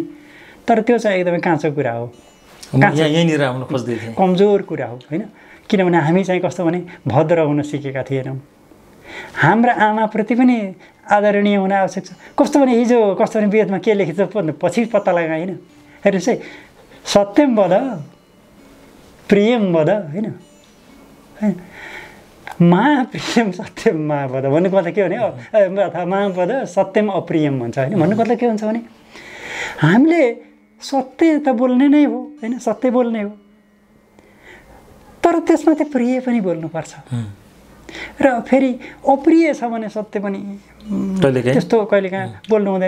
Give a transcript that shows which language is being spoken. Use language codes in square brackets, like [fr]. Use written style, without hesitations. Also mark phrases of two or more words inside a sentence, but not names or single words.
[ne] तर त्यो चाहिँ एकदमै काँचो कुरा हो, यहीँनिर आउन खोज्दै थिएँ, कमजोर कुरा हो होइन। किनभने हामी चाहिँ कस्तो भने भद्र हुन सिकेका थिएनौँ। हाम्रा आमाप्रति पनि आदरणीय हुन आवश्यक छ। कस्तो भने हिजो कस्तो भने वेदमा के लेखिन्छ पछि पत्ता लगाएन। हेर्नुहोस् है, [sa] सत्यम वद प्रियम वद [ne] होइन, [sa] मा प्रियम सत्यम मा वद [ne] भन्नुको मतलब के भने अथवा [sa] मा वद सत्यम अप्रियम [ne] भन्छ होइन। भन्नुको मतलब के हुन्छ भने हामीले सत्य त बोल्ने नै हो होइन, सत्य बोल्ने हो, तर त्यसमा चाहिँ प्रिय पनि बोल्नुपर्छ। र फेरि अप्रिय छ भने सत्य पनि त्यस्तो कहिलेकाहीँ बोल्नु हुँदैन।